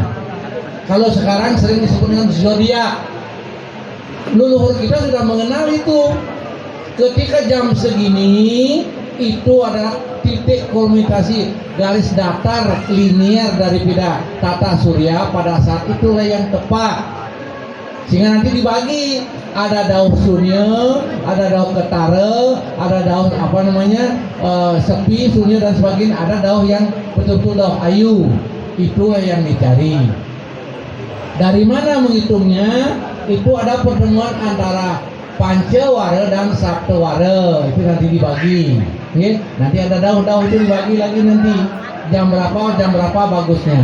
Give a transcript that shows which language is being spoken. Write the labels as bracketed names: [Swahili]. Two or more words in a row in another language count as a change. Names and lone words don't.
[Indonesian] Kalau sekarang sering disebut dengan zodiak. Leluhur kita sudah mengenal itu. Ketika jam segini itu adalah titik kulminasi garis datar linear daripada tata surya, pada saat itulah yang tepat. Sehingga nanti dibagi, ada dauh surya, ada dauh ketara, ada dauh sepi surya dan sebagainya, ada dauh yang betul-betul dauh ayu. Itulah yang dicari. Dari mana menghitungnya? Itu ada pertemuan antara Pancawara dan Saptawara, itu nanti dibagi. Oke? Nanti ada dauh-dauh itu dibagi lagi nanti jam berapa bagusnya.